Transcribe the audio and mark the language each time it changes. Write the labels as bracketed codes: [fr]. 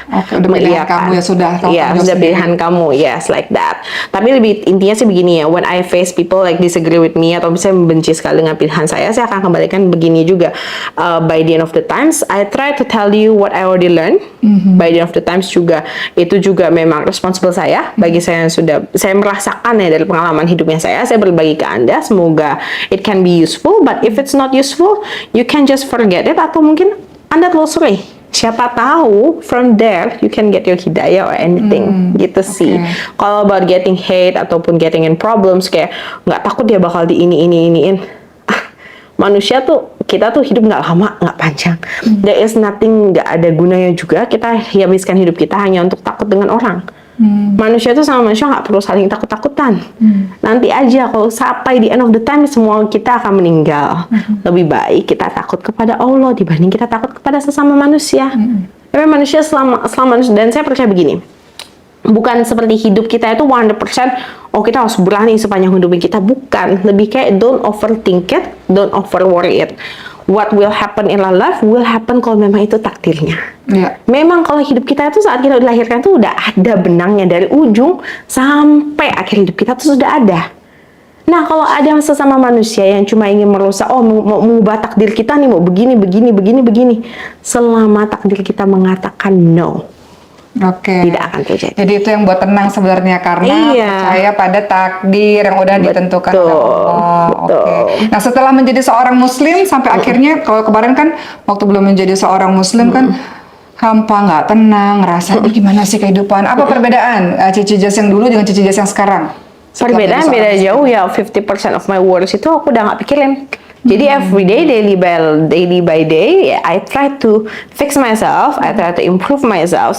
[id] Oke, udah pilihan kamu ya sudah. Iya, sudah pilihan kamu, yes, like that. Tapi lebih intinya sih begini ya, [en] when I face people like disagree with me [id] atau misalnya membenci sekali dengan pilihan saya akan kembalikan begini juga. [en] By the end of the times, I try to tell you what I already learned. By the end of the times [id] juga, itu juga memang responsible saya. Bagi saya yang sudah, saya merasakan ya dari pengalaman hidupnya saya berbagi ke Anda. Semoga [en] it can be useful, but if it's not useful, you can just forget it, [id] atau mungkin Anda telusuri. Siapa tahu [en] from there you can get your hidayah or anything, [id] gitu sih. Kalau [en] about getting hate [id] ataupun [en] getting in problems, [id] kayak nggak takut dia bakal di iniin. Manusia tuh, kita tuh hidup nggak lama, nggak panjang. [en] There is nothing, [id] nggak ada gunanya juga kita habiskan hidup kita hanya untuk takut dengan orang. Manusia tuh sama manusia nggak perlu saling takut-takutan. Nanti aja kalau sampai di end of the time semua kita akan meninggal. Lebih baik kita takut kepada Allah dibanding kita takut kepada sesama manusia. Tapi manusia selama manusia, dan saya percaya begini, bukan seperti hidup kita itu 100%, oh kita harus berani sepanjang hidup kita, bukan. Lebih kayak [en] don't overthink it, don't over worry it. What will happen in our life will happen [id] kalau memang itu takdirnya. Memang kalau hidup kita itu saat kita dilahirkan tuh udah ada benangnya dari ujung sampai akhir hidup kita tuh sudah ada. Nah, kalau ada sesama manusia yang cuma ingin merusak, oh mau mengubah takdir kita nih, mau begini, selama takdir kita mengatakan no, tidak akan terjadi. Jadi itu yang buat tenang sebenarnya, karena percaya pada takdir yang udah ditentukan oleh Allah. Nah, setelah menjadi seorang muslim sampai akhirnya, kalau kemarin kan waktu belum menjadi seorang muslim kan hampa, nggak tenang, rasanya gimana sih kehidupan? Apa perbedaan Cici Jaz yang dulu dengan Cici Jaz yang sekarang? Perbedaan beda jauh ya. [en] 50% of my worries [id] itu aku udah nggak pikirin. [en] Jadi every day, daily by day, I try to fix myself, I try to improve myself.